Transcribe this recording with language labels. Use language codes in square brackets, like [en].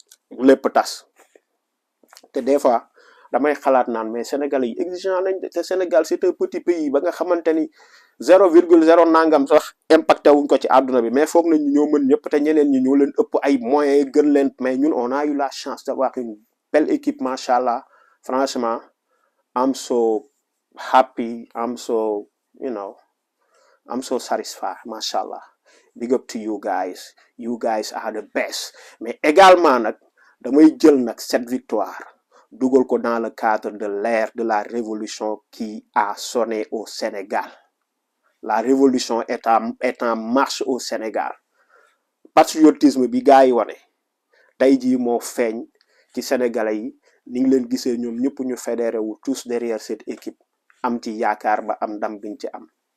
[wo] lépp tas te [fr] des fois [wo] damay xalaat naan mais sénégalais yi exigeant nañ te Sénégal [fr] c'est un petit pays [wo] ba nga xamante ni 0,0 nangam sax impacté wuñ ko ci àdduna bi mais foog nañ ñoo mën ñëpp te ñeneen ñi ñoo leen ëpp ay moyens gën leen mais ñun [fr] on a eu la chance d'avoir une belle équipe machallah. [en] Franchement I'm so happy, I'm so you know I'm so satisfied machallah. Big up to you guys are the best. [wo] Mais également nag damay jël nag [fr] cette victoire [wo] dugal ko [fr] dans le cadre de l'ère de la révolution qui a sonné au Sénégal. La révolution est en marche au Sénégal. [wo] Patriotisme bi gars yi wane tey jii moo feeñ ci sénégalais yi ni ngi leen gisee ñoom ñëpp ñu fédéré wu [fr] tous derrière cette équipe [wo] am ci yaakaar ba am ndam biñ ci am.